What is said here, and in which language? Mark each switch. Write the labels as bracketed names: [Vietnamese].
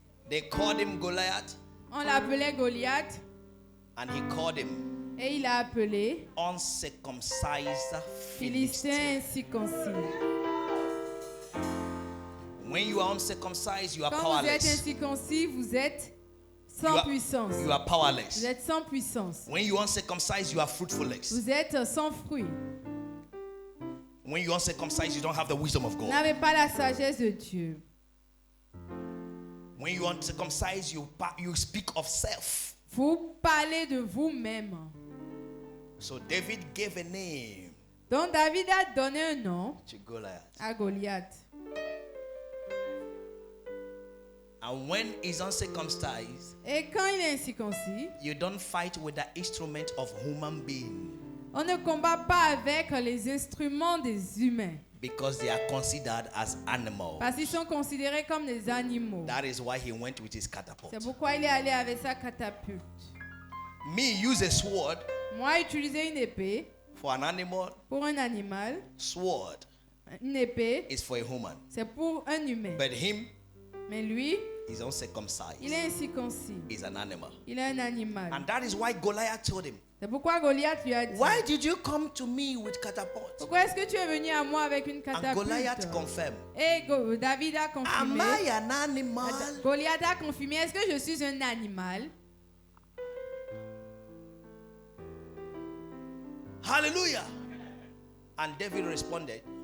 [English] They called him Goliath [French] On l'appelait Goliath [English] and he called him [French] et il a appelé [English] uncircumcised [French] Philistin [English] Philistine. [French] incirconcis. [English] When you are uncircumcised, you are [French] Quand vous êtes [English] powerless. [French] incirconcis, vous êtes sans [English] You are- [French] puissance. [English] You are [French] Vous [English] powerless. [French] êtes sans puissance. [English] When you are uncircumcised, you are fruitfulness. [French] Vous êtes sans fruit. [English] When you are uncircumcised, you don't have the wisdom of [French] Vous [English] God. [French] n'avez pas la sagesse de Dieu. [English] When you are uncircumcised, you speak of self. [French] Vous parlez de vous-même. [English] So David gave a name [French] Donc David a donné un nom [English] to Goliath. [French] à Goliath. [English] And when he's uncircumcised, [French] Et quand il est incirconcis, [English] you don't fight with the instrument of human being [French] on ne combat pas avec les instruments des humains. [English] because they are considered as animals. [French] Parce qu'ils sont considérés comme des animaux. [English] That is why he went with his catapult. [French] C'est pourquoi il est allé avec sa catapulte. [English] Me use a sword [French] Moi, utiliser une épée [English] for an animal. [French] pour un animal, [English] Sword [French] une épée, [English] is for a human. [French] c'est pour un humain. [English] But him, [French] Mais lui, [English] He's uncircumcised. [French] il est incirconcis. [English] He's an animal. [French] Il est un animal. [English] And that is why Goliath told him, [French] C'est pourquoi Goliath lui a dit, [English] why did you come to me with catapult? [French] pourquoi est-ce que tu es venu à moi avec une [English] And Goliath [French] catapulte? [English] confirmed, [French] Et David a [English] am [French] confirmé. [English] I an animal? [French] Goliath a confirmé, est-ce que je suis un animal? [English] Hallelujah. And David responded,